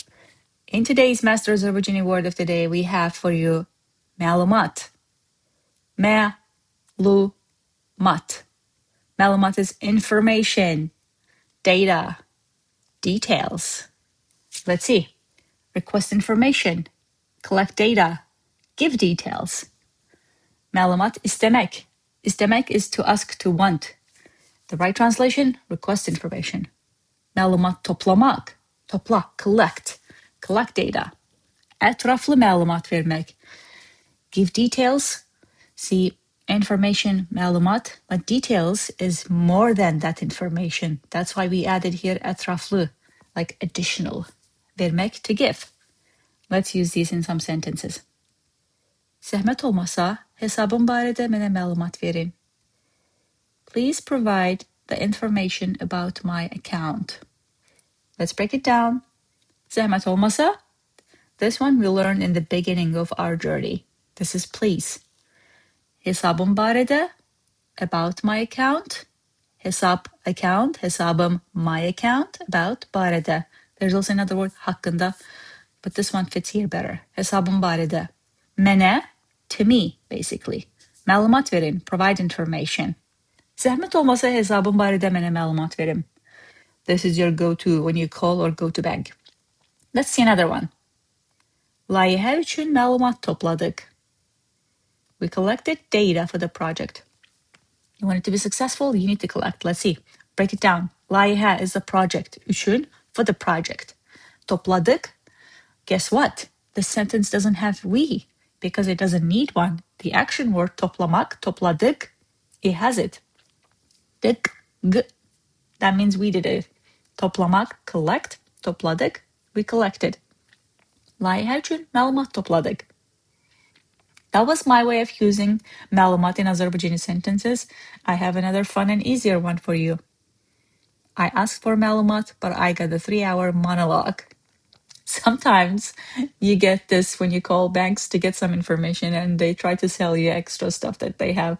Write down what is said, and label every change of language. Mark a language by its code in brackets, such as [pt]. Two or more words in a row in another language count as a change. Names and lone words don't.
[en] In today's Master Azerbaijani word of the day, we have for you məlumat. [az] Məlumat. [en] Məlumat is information, data, details. Let's see. Request information, collect data, give details. [az] Məlumat istəmək. [en] İstəmək is to ask, to want. The right translation, request information. [az] Məlumat toplamaq. Topla, [en] collect data. [az] Ətraflı məlumat vermək. [en] Give details. See, information, məlumat, but details is more than that information. That's why we added here ətraflı, like additional. Vermək, to give. Let's use these in some sentences. [az] Zəhmət olmasa, hesabım barədə mənə məlumat verin. [en] Please provide the information about my account. Let's break it down. [az] Zəhmət olmasa, [en] this one we learned in the beginning of our journey. This is please. [az] Hesabım barədə, [en] about my account. [az] Hesab, account. Hesabım, [en] my account. About, barədə. There's also another word, haqqında, but this one fits here better. [az] Hesabım barədə. Mənə, [en] to me, basically. [az] Məlumat verin, [en] provide information. [az] Zəhmət olmasa hesabım barədə mənə məlumat verin. [en] This is your go-to when you call or go to bank. Let's see another one. [az] Layihə üçün məlumat topladıq. [en] We collected data for the project. You want it to be successful, you need to collect. Let's see. Break it down. Layihə is the project. Üçün, for the project. Topladıq. Guess what? The sentence doesn't have we because it doesn't need one. The action word toplamak, topladıq, it has it. Dık, g. That means we did it. Toplamak, collect. Topladıq, we collected. [az] Layihə üçün məlumat topladıq. [en] That was my way of using məlumat in Azerbaijani sentences. I have another fun and easier one for you. I asked for məlumat, but I got a 3-hour monologue. Sometimes you get this when you call banks to get some information and they try to sell you extra stuff that they have.